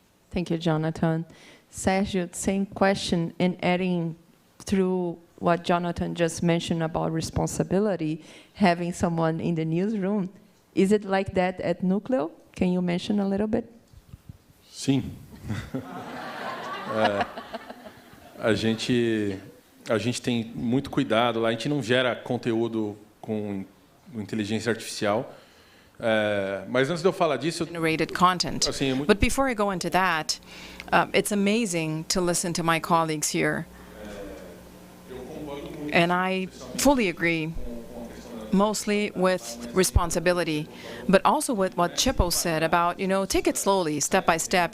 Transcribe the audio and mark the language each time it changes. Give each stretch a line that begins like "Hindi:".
English: Thank you, Jonathan. Sergio, same question, and adding through what Jonathan just mentioned about responsibility, having someone in the newsroom. Is it like that at Núcleo? Can you mention a little bit?
Portuguese: Sim. A gente tem muito cuidado lá. A gente não gera conteúdo com inteligência artificial. Mas antes de eu falar disso,
English: Generated content.
Portuguese: assim,
English: But before I go into that, it's amazing to listen to my colleagues here. And I fully agree, mostly with responsibility, but also with what Tshepo said about, take it slowly, step by step.